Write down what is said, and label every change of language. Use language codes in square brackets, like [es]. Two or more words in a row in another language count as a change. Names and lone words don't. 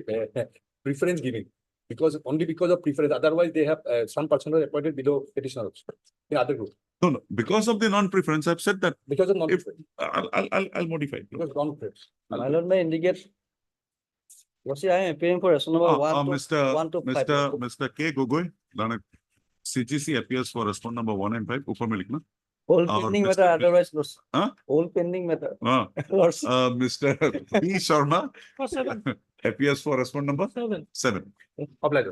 [en] Record considering the preference giving. Only because of preference, otherwise they have some personnel appointed below petitioner also, in other group, No, no, because of the non-preference, I've said that. because of If, non-preference, I'll modify it. because non-preference. My lord may indicate. Lordship, I am appearing for response number one to five. Mr. K. Gogoi, Lanak, CGC appears for response number 1 and 5. [hi] ऊपर में लिखना. [en] All Or pending Mr. matter, otherwise, lordship. Huh? All pending matter. Mr. P. Sharma For 7. appears for response number 7. Obliged.